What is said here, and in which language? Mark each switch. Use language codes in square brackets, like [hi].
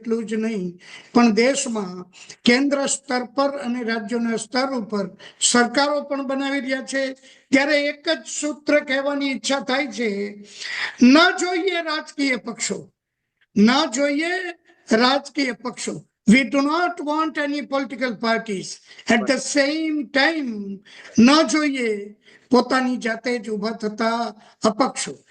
[gu] એટલું જ નહીં પણ દેશમાં કેન્દ્ર સ્તર પર અને રાજ્યોના સ્તર ઉપર સરકારો પણ બનાવી રહ્યા છે. ત્યારે એક જ સૂત્ર કહેવાની ઈચ્છા થાય છે, ન જોઈએ રાજકીય પક્ષો, ન જોઈએ રાજકીય પક્ષો. [en] We do not want any political parties. At the same time, [gu] ન જોઈએ પોતાની જાતે જ ઉભા થતા અપક્ષો.